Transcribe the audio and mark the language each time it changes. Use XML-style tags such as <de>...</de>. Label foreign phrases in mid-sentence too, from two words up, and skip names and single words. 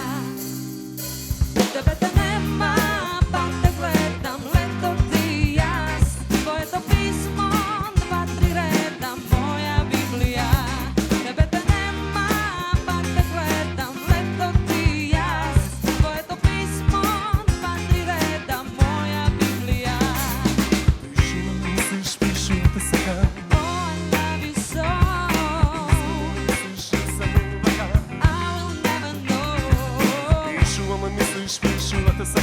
<mk>Тебе те нема, пак те гледам, лето ти јас, твоето писмо, 2-3 реда, моја Библија. Тебе те нема, пак те гледам, лето ти јас, твоето писмо, 2-3 реда, моја Библија. Пишу те сега,</mk> <en>Oh, I love you so,</en> <mk>пишу само вака.</mk> <en>I will never know.</en> <mk>Пишу, ама мислиш, пишу</mk>